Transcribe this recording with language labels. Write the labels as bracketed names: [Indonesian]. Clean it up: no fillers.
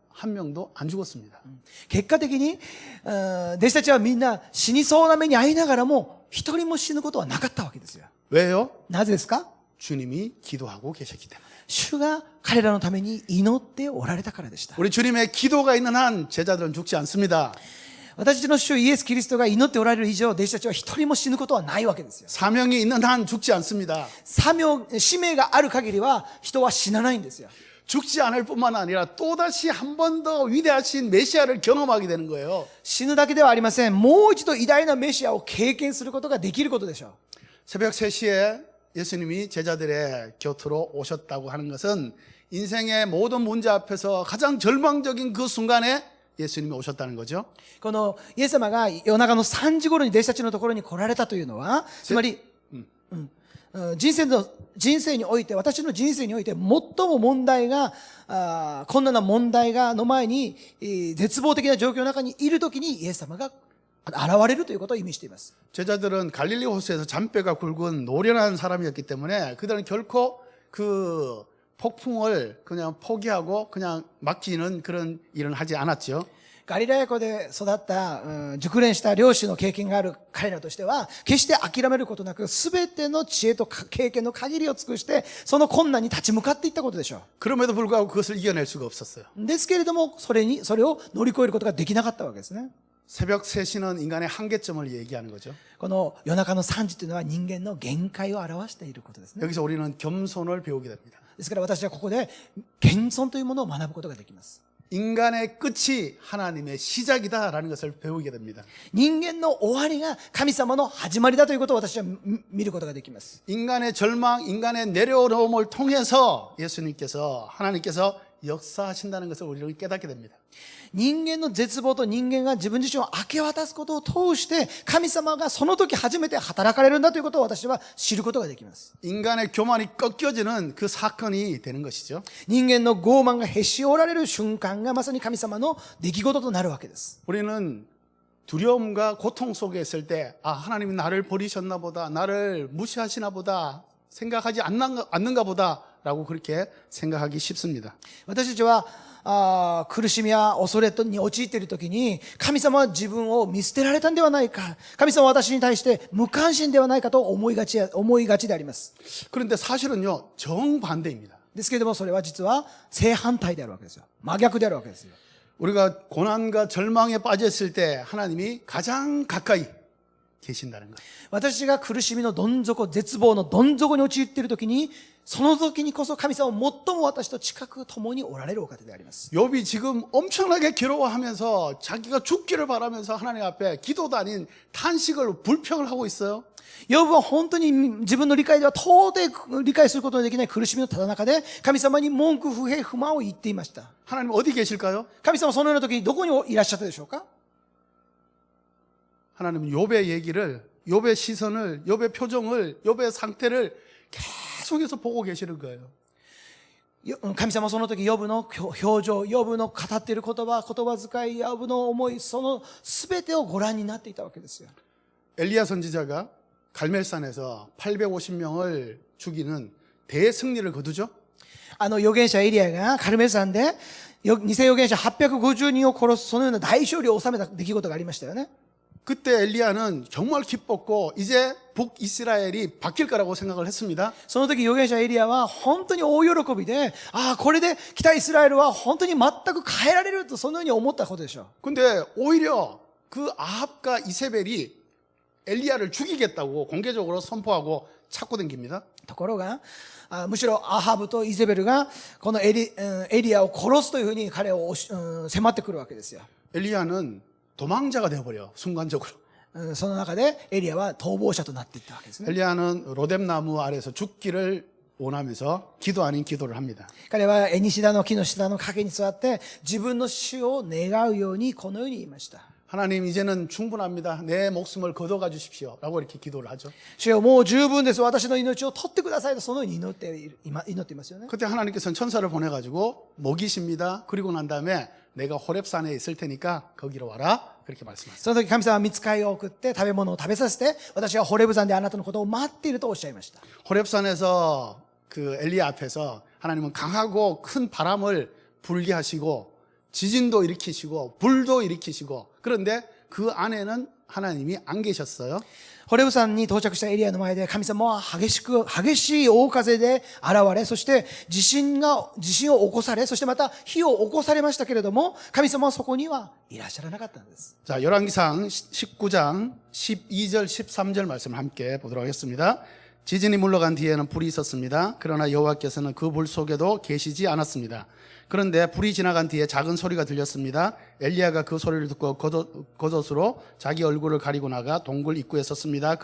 [Korean] 한 명도 안 죽었습니다. [Japanese] 結果的に、弟子たちはみんな死にそうな目に遭いながらも、一人も死ぬことはなかったわけですよ。 [Korean] 왜요? [Japanese] なぜですか？ [Korean] 주님이 기도하고 계셨기 때문에. [Japanese] 主が彼らのために祈っておられたからでした。 [Korean] 우리 주님의 기도가 있는 한 제자들은 죽지 않습니다. [Japanese] 私たちの主イエス・キリストが祈っておられる以上、弟子たちは一人も死ぬことはないわけですよ。 [Korean] 사명이 있는 한 죽지 않습니다. [Japanese] 使命がある限りは人は死なないんですよ。 [Korean] 죽지 않을 뿐만 아니라 또다시 한 번 더 위대하신 메시아를 경험하게 되는 거예요. [Japanese] 死ぬだけではありません。もう一度偉大なメシアを経験することができることでしょう。 [Korean] 새벽 3시에 예수님이 제자들의 곁으로 오셨다고 하는 것은 인생의 모든 문제 앞에서 가장 절망적인 그 순간에 예수님이 오셨다는 거죠. [Japanese] このイエス様が夜中の3時頃に弟子たちのところに来られたというのは、つまり、人生において、私の人生において最も問題が、困難な問題がの前に、絶望的な状況の中にいるときにイエス様が現れるということを意味しています。 [Korean] 제자들은 갈릴리 호수에서 잔뼈가 굵은 노련한 사람이었기 때문에 그들은 결코 그 폭풍을 그냥 포기하고 그냥 맡기는 그런 일은 하지 않았죠. [Japanese] ガリラヤ湖で育った、熟練した漁師の経験がある彼らとしては、決して諦めることなく、すべての知恵と経験の限りを尽くして、その困難に立ち向かっていったことでしょ [Korean] 그럼에도 불구하고 그것을 이겨낼 수가 없었어요. [Japanese] う。ですけれども、それを乗り越えることができなかったわけですね。 [Korean] 새벽 3시는 인간의 한계점을 얘기하는 거죠. [Japanese] この夜中の3時というのは人間の限界を表していることですね。 [Korean] 여기서 우리는 겸손을 배우게 됩니다. [Japanese] ですから私はここで謙遜というものを学ぶことができます。 [Korean] 인간의 끝이 하나님의 시작이다라는 것을 배우게 됩니다. [Japanese] 人間の終わりが神様の始まりだということを私は見ることができます。 [Korean] 인간의 절망, 인간의 내려오름을 통해서 하나님께서 역사하신다는 것을 우리는 깨닫게 됩니다. [Japanese] 人間の絶望と人間が自分自身を明け渡すことを通して神様がその時初めて働かれるんだということを私は知ることができます。 [Korean] 인간의 교만이 꺾여지는 그 사건이 되는 것이죠. [Japanese] 人間の傲慢がへし折られる瞬間がまさに神様の出来事となるわけです。 [Korean] 우리는 두려움과 고통 속에 있을 때, 하나님이 나를 버리셨나 보다, 나를 무시하시나 보다, 생각하지 않는가 보다, 라고 그렇게 생각하기 쉽습니다. [Japanese] 私たちは苦しみや恐れに陥っているときに、神様は自分を見捨てられたんではないか、神様は私に対して無関心ではないかと思いがちであります。 [Korean] 그런데 사실은요, 정반대입니다. [Japanese] ですけれどもそれは実は正反対であるわけですよ。真逆であるわけですよ。 [Korean] 우리가 고난과 절망에 빠졌을 때 하나님이 가장 가까이 계신다는 것. [Japanese] 私が苦しみのどん底、絶望のどん底に陥っているときに、その時にこそ神様は最も私と近く共におられるお方であります。 [Korean] 욥이 지금 엄청나게 괴로워하면서 자기가 죽기를 바라면서 하나님 앞에 기도도 아닌 탄식을 불평을 하고 있어요. [Japanese] ヨブは本当に自分の理解では到底理解することのできない苦しみのただ中で神様に文句不平不満を言っていました。 [Korean] 하나님 어디 계실까요? [Japanese] 神様はそのような時にどこにいらっしゃったでしょうか？ [Korean] 하나님은 욥의 얘기를, 욥의 시선을, 욥의 표정을, 욥의 상태를 계속해서 보고 계시는 거예요. [Japanese] 神様はその時ヨブの表情、ヨブの語っている言葉遣い、ヨブの思い、その全てをご覧になっていたわけですよ。 [Korean] 엘리야 선지자가 갈멜산에서 850명을 죽이는 대승리를 거두죠. [Japanese] 預言者エリアがカルメル山で偽預言者850人を殺すそのような大勝利を収めた出来事がありましたよね。 [Korean] 그때 엘리야는 정말 기뻤고 이제 북이스라엘이 바뀔 거라고 생각을 했습니다. [Japanese] その時預言者エリアは本当に大喜びで、これで北イスラエルは本当に全く変えられるとそのように思ったことでしょう。 [Korean] 근데 오히려 그 아합과 이세벨이 엘리야를 죽이겠다고 공개적으로 선포하고 찾고 댕깁니다. [Japanese] ところが、むしろアハブとイゼベルがこのエリアを殺すというふうに彼を迫ってくるわけですよ。 [Korean] 엘리야는 도망자가 되어버려 순간적으로. [Japanese] その中でエリアは逃亡者となっていったわけですね。 [Korean] 엘리야는 로뎀나무 아래서 죽기를 원하면서 기도 아닌 기도를 합니다. [Japanese] 彼はエニシダの木の下の陰に座って自分の死を願うようにこのように言いました。 [Korean] 하나님 이제는 충분합니다. 내 목숨을 거둬가 주십시오. 라고 이렇게 기도를 하죠. [Japanese] 主よもう十分です。私の命を取ってくださいとそのように祈っていますよね。 [Korean] 그때 하나님께서는 천사를 보내가지고 먹이십니다. 그리고 난 다음에 내가 호렙산에 있을 테니까 거기로 와라. 그렇게 말씀하셨어요. [Japanese] その時神様は御使いを送って食べ物を食べさせて私はホレブ山であなたのことを待っているとおっしゃいました。 [Korean] 호렙산에서 그 엘리야 앞에서 하나님은 강하고 큰 바람을 불게 하시고 지진도 일으키시고 불도 일으키시고 그런데 그 안에는 하나님이 안 계셨어요. [Japanese] ホレブ山に到着したエリアの前で神様は激しい大風で現れ、そして地震を起こされ、そしてまた火を起こされましたけれども、神様はそこにはいらっしゃらなかったんです。 [Korean] 자, 열왕기상 19장 12절 13절 말씀을 함께 보도록 하겠습니다. 지진이 물러간 뒤에는 불이 있었습니다. 그러나 여호와께서는 그 불 속에도 계시지 않았습니다. 그런데 불이 지나간 뒤에 작은 소리가 들렸습니다. 엘리야가 그 소리를 듣고 겉옷으로 자기 얼굴을 가리고 나가 동굴 입구에 섰습니다.